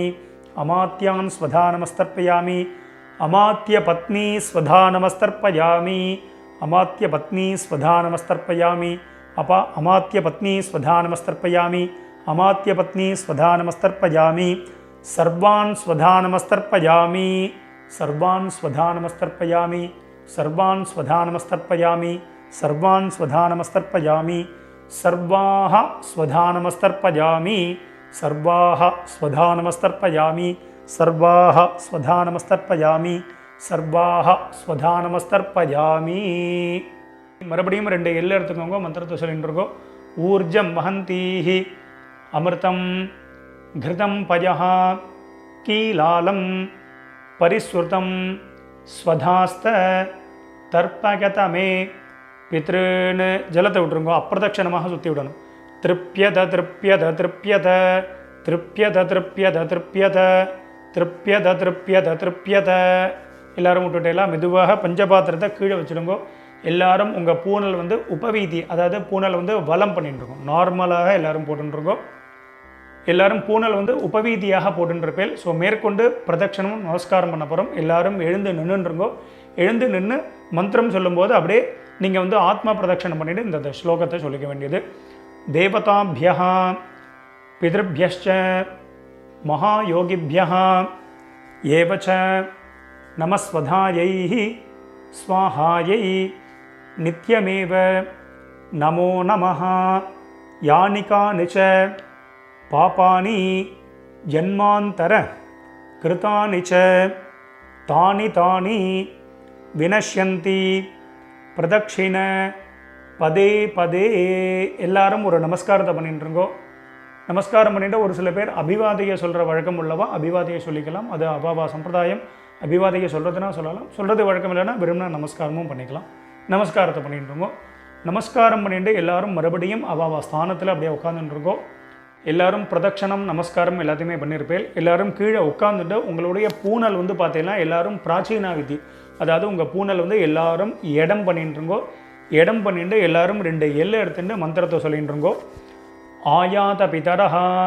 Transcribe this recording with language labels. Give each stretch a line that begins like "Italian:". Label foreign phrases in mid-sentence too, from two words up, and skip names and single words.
Sanskrit: अमात्यान् स्वधा नमस्तर्पयामि अमात्यपत्नी स्वधा नमस्तर्पयामि अमात्यपत्नी स्वधा नमस्तर्पयामि अमात्यपत्नी स्वधा नमस्तर्पयामि अमात्यपत्नी स्वधा नमस्तर्पयामि सर्वान् स्वधा नमस्तर्पयामि सर्वान् स्वधा नमस्तर्पयामि सर्वान् स्वधा नमस्तर्पयामि सर्वान् स्वधा नमस्तर्पयामि सर्वाः स्वधा नमस्तर्पयामि सर्वाः स्वधा नमस्तर्पयामि सर्वाः स्वधा नमस्तर्पयामि सर्वाः स्वधा नमस्तर्पयामि
Tamil: மறுபடியும் ரெண்டு எல்லை எடுத்துக்கோங்க மந்திரத்தை சொல்லிட்டு இருக்கோம்
Sanskrit: ऊर्जं वहन्तीः अमृतं घृतं पयः कीलालं परिस्रुतं स्वधास्त तर्पगतमे पितॄन्
Tamil: जलத்தை விட்டுருங்க அப்பிரதட்சணமாக சுற்றி விடணும்
Sanskrit: तृप्यत तृप्यत तृप्यत तृप्यत तृप्यत तृप्यत तृप्यत तृप्यत तृप्यत
Tamil: எல்லாரும் விட்டுட்டேலாம் மெதுவாக பஞ்சபாத்திரத்தை கீழே வச்சுடுங்க எல்லாரும் உங்கள் பூனல் வந்து உபவீதி அதாவது பூனல் வந்து வலம் பண்ணிட்டு இருக்கோம் நார்மலாக எல்லாரும் போட்டுருக்கோம் எல்லாரும் பூனல் வந்து உபவீதியாக போட்டுருப்பேன் ஸோ மேற்கொண்டு பிரதட்சணமும் நமஸ்காரம் பண்ண போகிறோம் எல்லாரும் எழுந்து நின்றுருங்கோ எழுந்து நின்று மந்திரம் சொல்லும்போது அப்படியே நீங்கள் வந்து ஆத்மா பிரதட்சணம் பண்ணிவிட்டு இந்த ஸ்லோகத்தை சொல்லிக்க வேண்டியது
Sanskrit: देवताभ्यः पितृभ्यश्च महायोगिभ्यः एव च नमस्वधायै स्वाहायै नित्यमेव नमो नमः यानि कानि च पापानि जन्मान्तर कृतानि च तानि तानि विनश्यन्ति प्रदक्षिण पदे पदे எல்லாரும்
Tamil: ஒரு நமஸ்காரத்தை பண்ணிட்டுருங்கோ நமஸ்காரம் பண்ணிட்டு ஒரு சில பேர் அபிவாதையை சொல்கிற வழக்கம் உள்ளவா அபிவாதையை சொல்லிக்கலாம் அது அபாவா சம்பிரதாயம் அபிவாதையை சொல்கிறதுனா சொல்லலாம் சொல்கிறது வழக்கம் இல்லைன்னா விரும்பினா நமஸ்காரமும் பண்ணிக்கலாம் நமஸ்காரத்தை பண்ணிட்டுருங்கோ நமஸ்காரம் பண்ணிட்டு எல்லாரும் மறுபடியும் அபாவா ஸ்தானத்தில் அப்படியே உட்காந்துட்டுருக்கோம் எல்லாரும் பிரதட்சணம் நமஸ்காரம் எல்லாத்தையுமே பண்ணியிருப்பேன் எல்லாரும் கீழே உட்காந்துட்டு உங்களுடைய பூனல் வந்து பார்த்தீங்கன்னா எல்லாரும் பிராச்சீனா விதி அதாவது உங்கள் பூனல் வந்து எல்லாரும் இடம் பண்ணிட்டுருங்கோ இடம் பண்ணிட்டு எல்லாரும் ரெண்டு எல்லை எடுத்துட்டு மந்திரத்தை சொல்லிட்டுருங்கோ
Sanskrit: आयात पितरः